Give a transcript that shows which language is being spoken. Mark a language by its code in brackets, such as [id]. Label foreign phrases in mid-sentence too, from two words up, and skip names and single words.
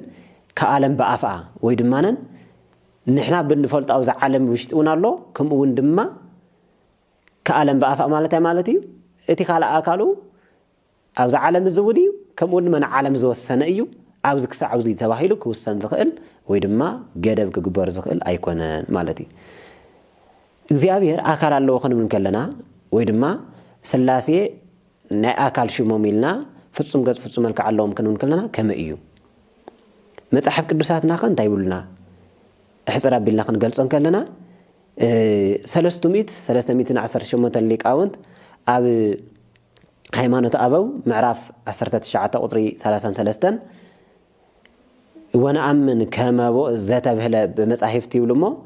[gez] ከዓለም በአፍአ [ti] ወይ ድማነን ንሕና ብንፈልጣው ዛ ዓለም ውሽጥውን ኣሎ ከምኡውን ድማ [gez] ከዓለም በአፍአ [ti] ማለት እዩ እቲ ካል አካሉ አብዛ ዓለም ዝውዲ ከምኡውን ድማ ዓለም ዝወሰነ እዩ አብዚ ክሳዕ አብዚ ተባሂሉ ክውሰን ዝኽእል ወይ ድማ ገደብ ክግበር ዝኽእል አይኮነን ማለት እዩ እግዚአብሔር አካል አለው ክንብል ከለና ወይ ድማ ስላሴ ናይ አካል ሽሞም ኢልና ፍጹም ገጽ ፍጹም መልክዕ ኣለዎም ክንብል ከለና ከመ እዩ መጽሐፍ ቅዱሳትና እንታይ ይብሉና ሕጽር አቢልና ክንገልጾን ከለና 318 ሊቃውንት ኣብ ሃይማኖት አበው ምዕራፍ 19 ቁጥሪ 33 [gez] ወነአምን ከመቦ ዘተብህለ በመጻሕፍት [ti] ይብሉሞ